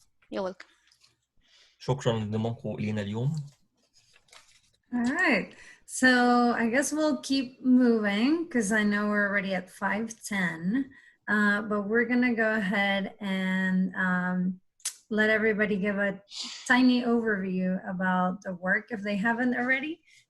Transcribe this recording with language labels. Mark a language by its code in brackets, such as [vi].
[en] You're welcome. [ar] شكرا لانضمامكم لينا اليوم. [en] All right, so I guess we'll keep moving because I know we're already at 5:10, but we're gonna go ahead and let everybody give a tiny overview about the work if they haven't already.